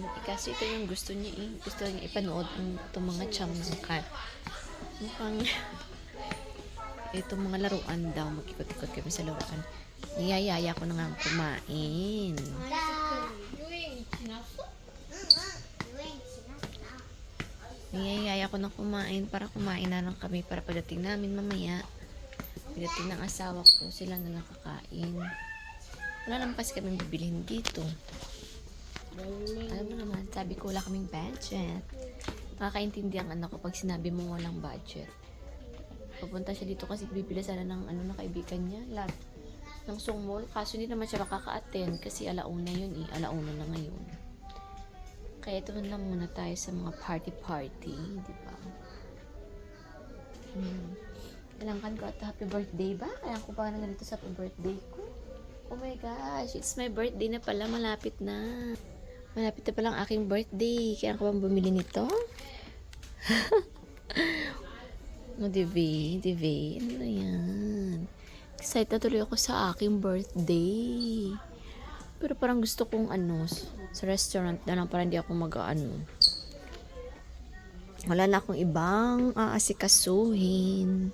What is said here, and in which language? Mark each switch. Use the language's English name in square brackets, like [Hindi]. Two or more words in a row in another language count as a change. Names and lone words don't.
[Filipino] Kasi ito yung gusto niya eh. Gusto niya ipanood itong mga chamsukan. Mukhang itong mga laruan daw. Mag-ikot-ikot kami sa laruan. Niyayaya ko na nga kumain. [Korean] 유행이 지났어? 유행이 지났다. [Filipino] Niyayaya ko na kumain para kumain na lang kami para pagdating namin mamaya. Pagdating ng asawa ko, sila na lang kakain. Wala naman kasi kami bibilhin dito. Alam mo naman, sabi ko wala kaming budget. Makakaintindihan anak ko pag sinabi mo walang budget. Papunta siya dito kasi bibili sana ng na kaibigan niya. Ng sungmol. Kaso hindi naman siya makaka-attend kasi alauna yun eh. Alauna na ngayon. Kaya ito na muna tayo sa mga party. Di ba? Kailangan ko at [English] happy birthday [Filipino] ba? Kailangan ko pa na ganito sa [English] happy birthday [Filipino] ko. [English] Oh my gosh, it's my birthday [Filipino] na pala. Malapit na. Malapit na pala ang aking birthday. Kailangan ko bang bumili nito? Divi. Ano na yan? Excited na tuloy ako sa aking birthday. Pero parang gusto kong sa restaurant na lang para hindi ako wala na akong ibang aasikasuhin.